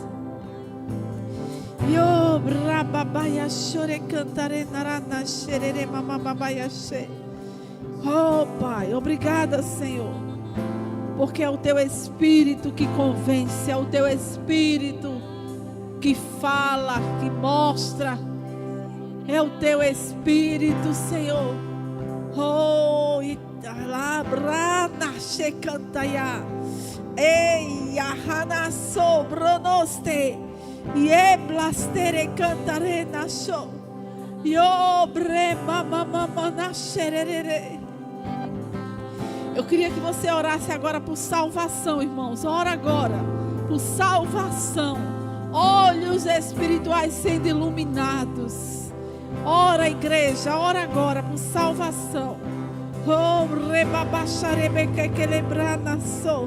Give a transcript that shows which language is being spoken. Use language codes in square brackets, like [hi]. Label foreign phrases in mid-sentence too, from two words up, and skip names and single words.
[pt] Oh, Pai, obrigada, Senhor, porque é o Teu Espírito que convence, é o Teu Espírito que fala, que mostra, é o Teu Espírito, Senhor. Oh, Italabrana Shekantaya, Ei, Ahana Sobronoste. Ye blastere cantare nasho. Yo bre mama na xerere. Eu queria que você orasse agora por salvação, irmãos. Ora agora por salvação. Olhos espirituais sendo iluminados. Ora, igreja, ora agora por salvação. Oh, rebabacharebe que lembrar nasso.